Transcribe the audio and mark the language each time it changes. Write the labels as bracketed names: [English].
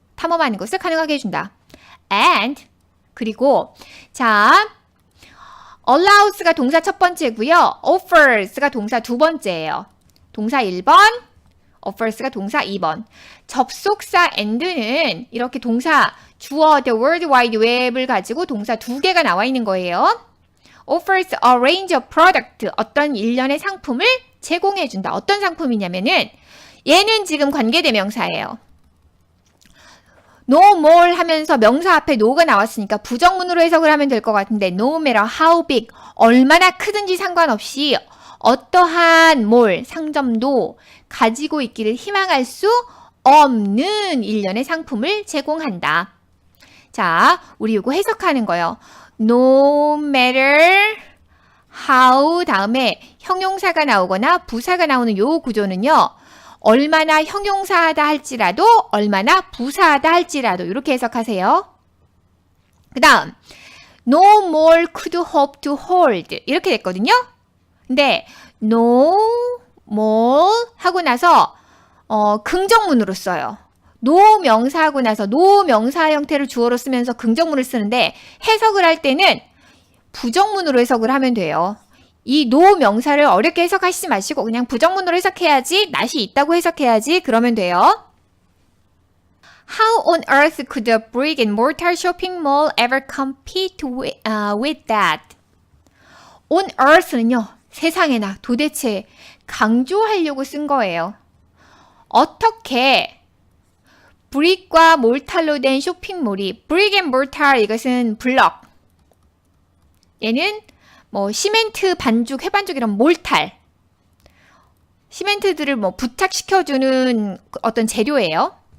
[Korean] 탐험하는 것을 가능하게 해준다. [English] And, [Korean] 그리고 자, allows가 동사 첫 번째고요. offers가 동사 두 번째예요. 동사 1번, offers가 동사 2번. 접속사 and는 이렇게 동사 주어 the World Wide Web을 가지고 동사 두 개가 나와 있는 거예요. [English] offers a range of product, [Korean] 어떤 일련의 상품을 제공해준다. 어떤 상품이냐면은 얘는 지금 관계대명사예요. no more 하면서 명사 앞에 no가 나왔으니까 부정문으로 해석을 하면 될 것 같은데 [English] no matter how big, [Korean] 얼마나 크든지 상관없이 어떠한 몰, 상점도 가지고 있기를 희망할 수 없는 일련의 상품을 제공한다. 자, 우리 이거 해석하는 거예요. [English] No matter how [Korean] 다음에 형용사가 나오거나 부사가 나오는 요 구조는요. 얼마나 형용사하다 할지라도 얼마나 부사하다 할지라도 이렇게 해석하세요. 그 다음 [English] no more could hope to hold [Korean] 이렇게 됐거든요. 근데 no more 하고 나서 긍정문으로 써요. no 명사하고 나서 no 명사 형태를 주어로 쓰면서 긍정문을 쓰는데 해석을 할 때는 부정문으로 해석을 하면 돼요. 이 no 명사를 어렵게 해석하시지 마시고 그냥 부정문으로 해석해야지, 낫이 있다고 해석해야지 그러면 돼요. [English] How on earth could a brick and mortar shopping mall ever compete with that? On earth [Korean] 는요, 세상에나 도대체 강조하려고 쓴 거예요. 어떻게 브릭과 몰탈로 된 쇼핑몰이, 브릭 앤 몰탈 이것은 블럭, 얘는 뭐 시멘트 반죽, 해반죽 이런 몰탈, 시멘트들을 뭐 부착시켜주는 어떤 재료예요.